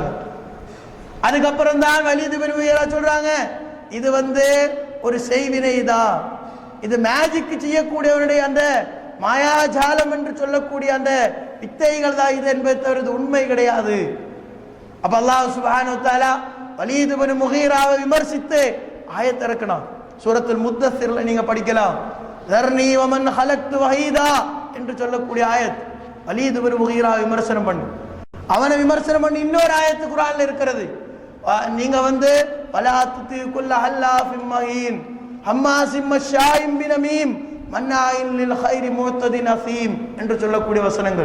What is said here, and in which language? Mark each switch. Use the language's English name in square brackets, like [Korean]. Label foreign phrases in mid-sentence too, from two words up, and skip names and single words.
[Tamil] அதுக்கப்புறம் தான் வலீத் இப்னு முகீரா சொல்றாங்க, இது ஒரு செய்வினை தான், இது மேஜிக் செய்யக்கூடியவருடைய அந்த மாயாஜாலம் என்று சொல்லக்கூடிய அந்த வித்தைகள் தான் இது என்பதை தவிர உண்மை கிடையாது. அப்ப [Arabic] الله سبحانه وتعالى [Tamil] வலீத் இப்னு முகீராவை விமர்சித்து ஆயத் இறக்கணும். சூரத்துல் முத்தஸ்ஸிர்ல நீங்க படிக்கலாம். [Arabic] ذرني ومن خلقت وحيدا [Tamil] என்று சொல்லக்கூடிய ஆயத் வலீத் இப்னு முகீரா விமர்சனம் பண்ணு. அவனை விமர்சனம் பண்ணி இன்னொரு ஆயத்து குர்ஆன்ல இருக்கிறது. [Arabic] நீங்க ولا تطع كل حلاف مهين هماز مشاء بنميم مناع للخير معتد أثيم [Tamil] என்று சொல்லக்கூடிய வசனங்கள்.